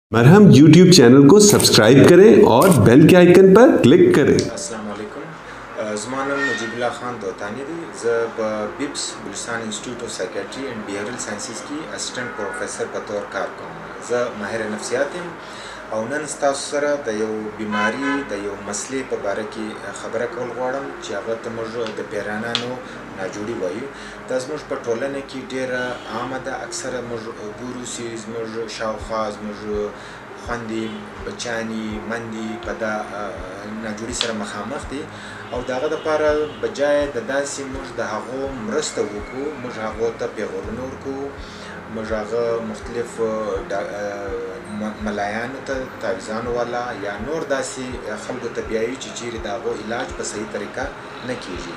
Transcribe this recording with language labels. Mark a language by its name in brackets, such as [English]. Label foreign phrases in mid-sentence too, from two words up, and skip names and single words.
[Urdu] مرہم یوٹیوب چینل کو سبسکرائب کریں اور بیل کے آئیکن پر کلک کریں. [Arabic] السلام علیکم. [Pashto] زما نوم مجیب الله خان توتانی دی. زه بیبس بلوچستان انسټیټیوټ آف سایکیټري اېنډ بیهېویرل سائنسز کې [English] assistant professor [Pashto] په توګه کار کوم. زه ماهر نفسیات یم او نن ستاسو سره د یو بیماری د یو مسلې په باره کې خبره کول غواړم چې هغه ته موږ د پیرانانو ناجوړي وایو. دا زموږ په ټولنه کې ډېره عامه ده. اکثره موږ ګورو چې زموږ شاوخوا زموږ خویندې بچیانې میندې په دا ناجوړي سره مخامخ دي او د هغه دپاره بجای د داسې موږ د هغو مرسته وکړو، موږ هغو ته پیغورونه ورکوو، موږ هغه مختلف ملایانو ته تعویضانو والا یا نور داسې خلکو ته بیایو چې چیرې د هغو علاج په صحیح طریقه نه کیږي.